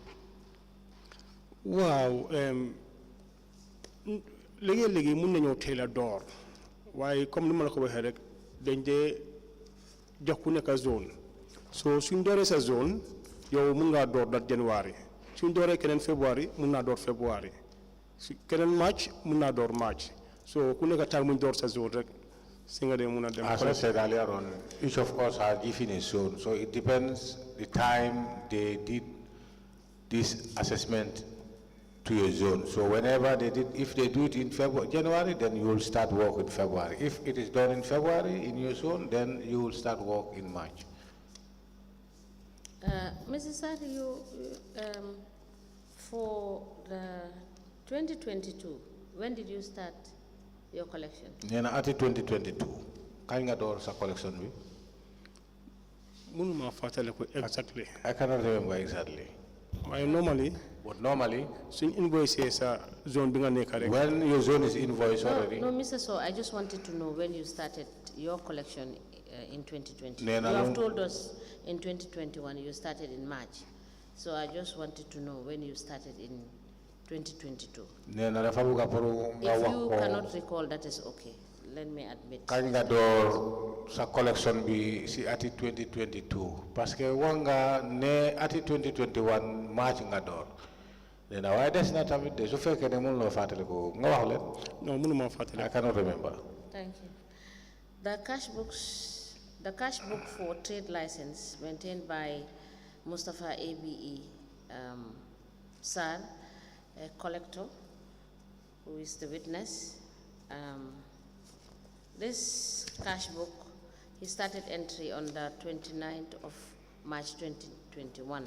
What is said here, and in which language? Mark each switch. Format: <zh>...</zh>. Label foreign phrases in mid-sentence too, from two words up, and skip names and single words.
<wo>waaw léegi mun nañoo teel a door waaye comme ni ma la ko waxee rek dañ dee jox ku nekk zone so suñ dooree sa zone yow mun ngaa door dat January suñ dooree keneen February mun naa door February su keneen March mun naa door March so ku nekk time muñ door sa zone rek si nga dee mun a dem.</wo> <en>As I said earlier on, each of us are given a zone, so it depends the time they did this assessment to your zone. So whenever they did, if they do it in January, then you will start work in February. If it is done in February in your zone, then you will start work in March. Mrs. Sarr, for the 2022, when did you start your collection?</en> <wo>Nena ati 2022. Kañ nga door sa collection bi? Munuma fatale ko exactly.</wo> <en>I cannot remember exactly. Why normally? But normally,</en> <wo>suñ invoice sa zone bi nga nekk rek.</wo> <en>When your zone is invoiced already. No, Mr. Sowe, I just wanted to know when you started your collection in 2020.</en> <wo>Nena</wo> <en>You have told us in 2021 you started in March. So I just wanted to know when you started in 2022.</en> <wo>Nena dafa buga pour nga</wo> <en>If</en> <wo>wax</wo> <en>you</en> <wo>ko.</wo> <en>cannot recall, that is okay. Let me admit.</en> <wo>Kañ nga door sa collection bi si ati 2022</wo> <fr>parce que</fr> <wo>wax nga ne ati 2021 March nga door. Nena waaye des na tamit de su fekkee ne mënuloo fàttali ko nga wax leen. No, mënuma fàttali.</wo> <en>I cannot remember. Thank you. The cash book for trade license maintained by Mustapha A.B.E. Sarr, a collector, who is the witness. This cash book, he started entry on the 29th of March 2021.</en>